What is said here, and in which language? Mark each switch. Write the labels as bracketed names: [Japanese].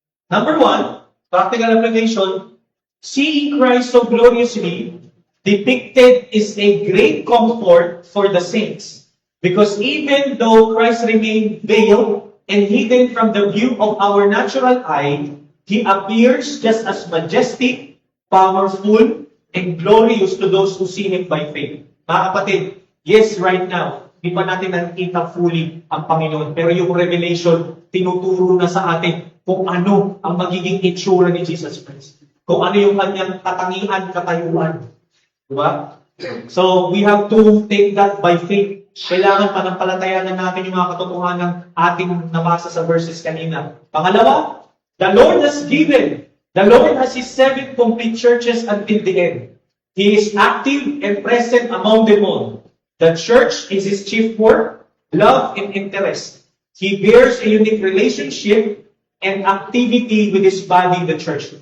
[English] Number 1, practical application, seeing Christ so gloriously depicted is a great comfort for the saints. Because even though Christ remained veiled and hidden from the view of our natural eye, He appears just as majestic powerful, and glorious to those who see Him by faith. [Filipino] Mga kapatid, [English] yes, right now, [Filipino] di pa natin nakikita fully ang Panginoon. Pero yung revelation, tinuturo na sa atin kung ano ang magiging itsura ni Jesus Christ. Kung ano yung kanyang katangian, katayuan. Diba? [English] So, we have to take that by faith. [Filipino] Kailangan panampalatayanan natin yung mga katotohanan ng ating nabasa sa verses kanina. Pangalawa, [English] the Lord has given. The Lord has His 7 complete churches until the end. He is active and present among them all. The church is His chief work, love, and interest. He bears a unique relationship and activity with His body, the church.